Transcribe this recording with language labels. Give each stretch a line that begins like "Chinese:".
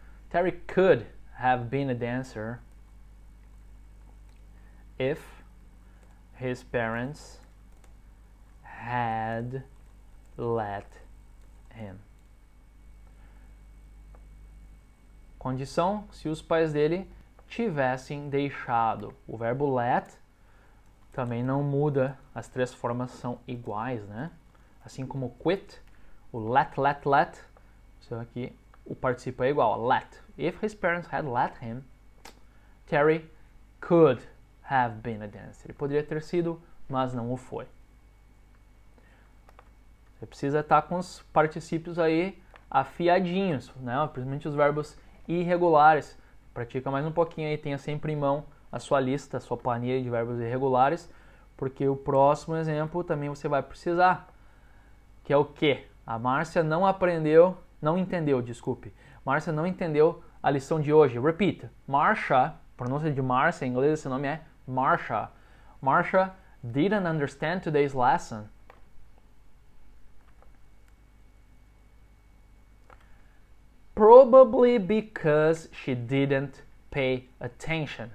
English: Terry could have been a dancer if his parents had let him.
Portuguese: Condição, se os pais dele tivessem deixado. O verbo let também não muda, as três formas são iguais, né? Assim como quit, o let. Isso aqui, o participo é igual, let.
English: If his parents had let him, Terry could have been a dancer.
Portuguese: Ele poderia ter sido, mas não o foi. Você precisa estar com os particípios aí afiadinhos, né? Principalmente os verbos irregulares. Pratica mais um pouquinho aí, tenha sempre em mão a sua lista, a sua planilha de verbos irregulares, porque o próximo exemplo também você vai precisar. Que é o quê? A Márcia não entendeu, desculpe. Márcia não entendeu a lição de hoje.
English: Repeat.
Portuguese: Marsha, pronúncia de Márcia, em inglês esse nome é Marsha.
English: Marsha didn't understand today's lesson. Probably because she didn't pay attention.